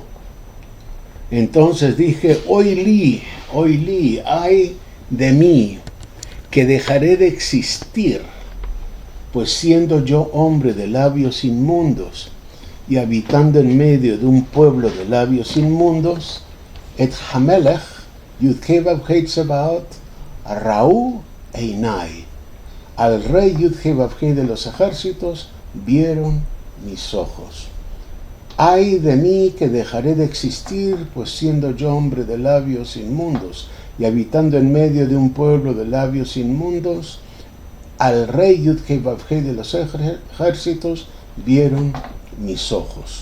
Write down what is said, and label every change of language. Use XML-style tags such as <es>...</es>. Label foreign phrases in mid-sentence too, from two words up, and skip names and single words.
<es>Entonces dije, oilí, ay de mí, que dejaré de existir, pues siendo yo hombre de labios inmundos y habitando en medio de un pueblo de labios inmundos,</es> <he>את המלך יוד-הא ואו-הא צבאות ראו עיני,</he> <es>al rey Yud-Hei Vav-Hei de los ejércitos, vieron mis ojos. Ay de mí que dejaré de existir, pues siendo yo hombre de labios inmundos y habitando en medio de un pueblo de labios inmundos, al rey Yud-Hei Vav-Hei de los ejércitos vieron mis ojos.</es>